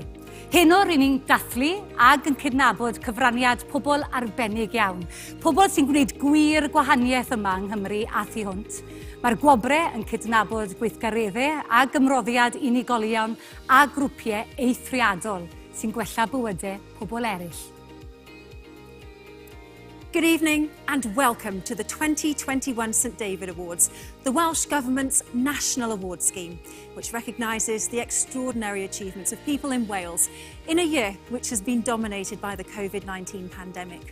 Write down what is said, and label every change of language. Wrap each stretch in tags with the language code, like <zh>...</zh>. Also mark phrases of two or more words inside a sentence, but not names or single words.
<cy>Heno rydyn ni'n dathlu ag yn cydnabod cyfraniad pobl arbennig iawn. Pobl sy'n gwneud gwir gwahaniaeth yma yng Nghymru a thu hwnt. Mae'r Gwobre yn cydnabod gweithgareddau a gymroddiad unigolion a grwpiau eithriadol sy'n gwella bywydau pobl eraill.</cy> <en>Good evening and welcome to the 2021 St David Awards, the Welsh Government's national award scheme, which recognises the extraordinary achievements of people in Wales in a year which has been dominated by the COVID-19 pandemic.</en>